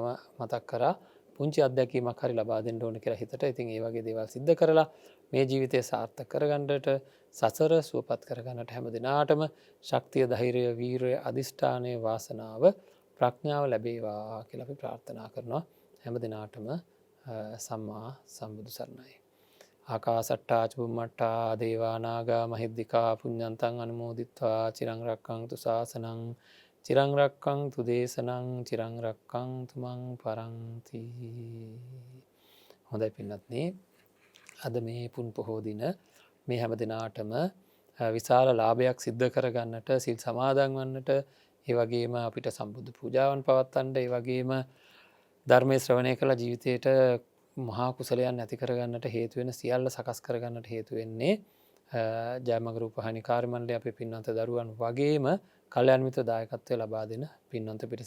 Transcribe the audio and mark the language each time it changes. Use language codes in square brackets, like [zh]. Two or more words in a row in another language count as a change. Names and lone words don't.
[si] මතක් කරා පුංචි අත්දැකීමක් හරි ලබා දෙන්න ඕන කියලා හිතට ඉතින් ඒ වගේ දේවල් සිද්ධ කරලා මේ ජීවිතය සාර්ථක කරගන්නට සසර සුවපත් කරගන්නට හැම දිනාටම ශක්තිය ධෛර්යය වීරය අධිෂ්ඨානය වාසනාව ප්‍රඥාව ලැබේවා කියලා අපි ප්‍රාර්ථනා කරනවා හැම දිනාටම සම්මා සම්බුදු සරණයි [pi] ආකාසට්ටා චුම්මට්ටා දේවානාගා මහිද්దికා පුඤ්ඤන්තං අනුමෝදිත්වා චිරං රක්ඛන්තු ශාසනං චිරං රක්ඛන්තු දේශනං චිරං රක්ඛන්තු මං පරන්ති [si] හොඳයි පින්වත්නි අද මේ පුන් පොහෝ දින මේ හැම දිනාටම විශාල ලාභයක් සිද්ධ කරගන්නට සිල් සමාදන් වන්නට ඒ වගේම අපිට සම්බුද්ධ පූජාවන් පවත්වන්නට ඒ වගේම ධර්මයේ ශ්‍රවණය කළ ජීවිතයට මහා කුසලයන් ඇති කරගන්නට හේතු වෙන සියල්ල සකස් කරගන්නට හේතු වෙන්නේ ජයමග රූපවාහිනී කාර්ය මණ්ඩලය අපේ පින්වන්ත දරුවන් වගේම කල්‍යාණ මිත්‍ර දායකත්වය ලබා දෙන පින්වන්ත පිරිස.